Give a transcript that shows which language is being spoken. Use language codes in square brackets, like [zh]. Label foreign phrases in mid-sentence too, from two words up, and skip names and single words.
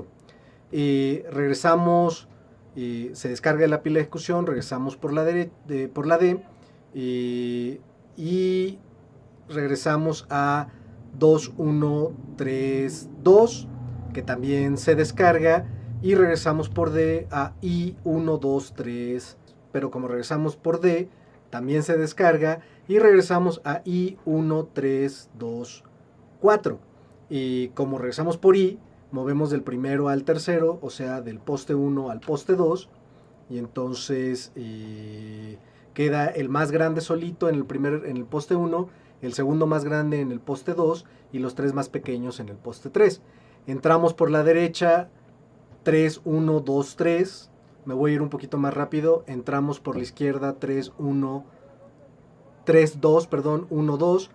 [es] Regresamos, se descarga la pila de ejecución, regresamos por la D y regresamos a 2132, que también se descarga, y regresamos por D a I123, pero como regresamos por D, también se descarga, y regresamos a I1324. Y como regresamos por I, movemos del primero al tercero, o sea, del poste 1 al poste 2, y entonces queda el más grande solito en el poste 1, el segundo más grande en el poste 2 y los 3 más pequeños en el poste 3. Entramos por la derecha 3, 1, 2, 3. Me voy a ir un poquito más rápido. Entramos por la izquierda 3, 1, 3, 2, perdón, 1, 2.